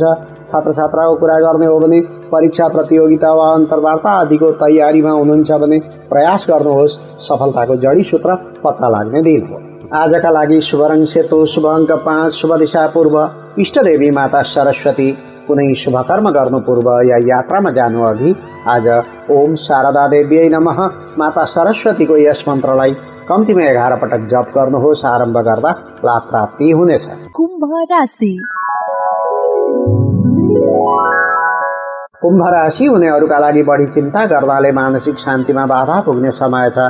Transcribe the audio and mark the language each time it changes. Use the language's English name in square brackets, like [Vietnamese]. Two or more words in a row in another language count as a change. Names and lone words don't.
[Nepali] छात्र छात्राको कुरा गर्ने हो भने परीक्षा, प्रतियोगिता वा अन्तर्वार्ता आदिको तयारीमा हुनुहुन्छ भने प्रयास गर्नुहोस्। सफलताको जडी सूत्र पत्ता लाग्ने दिन हो। आजका लागि शुभ रङ सेतो, शुभ अङ्क 5, शुभ दिशा पूर्व, इष्टदेवी माता सरस्वती। कुनै शुभ कर्म गर्नु पूर्व या यात्रामा जानु अघि आज [Sanskrit] ओम शारदा देव्यै नमः [Nepali] माता सरस्वतीको यस मन्त्रलाई कम्तीमा 11 पटक जप गर्नुहोस्। आरम्भ गर्दा लाभ प्राप्ति हुनेछ। कुम्भ राशि। कुम्भ राशि हुनेहरूका लागि बढी चिन्ता गर्नाले मानसिक शान्तिमा बाधा पुग्ने समय छ।